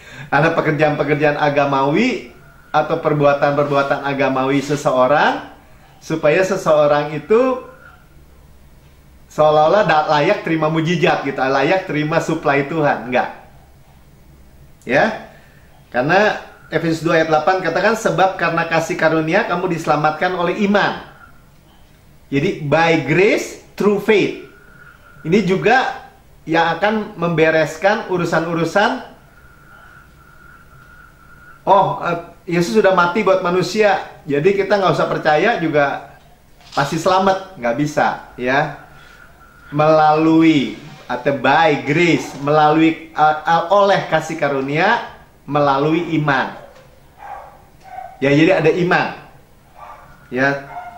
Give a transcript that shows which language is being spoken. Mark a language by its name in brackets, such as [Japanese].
[Indonesian] Ada pekerjaan-pekerjaan agamawi atau perbuatan-perbuatan agamawi seseorang, supaya seseorang itu seolah-olah layak terima mujizat gitu, layak terima suplai Tuhan. Enggak. Ya. Karena Efesus 2 ayat 8 katakan, sebab karena kasih karunia kamu diselamatkan oleh iman. Jadi [English] by grace through faith. [Indonesian] Ini juga yang akan membereskan urusan-urusan. Yesus sudah mati buat manusia, jadi kita nggak usah percaya juga pasti selamat. Nggak bisa, ya. Melalui atau [English] by grace, [Indonesian] melalui oleh kasih karunia, melalui iman. Ya, jadi ada iman. Ya.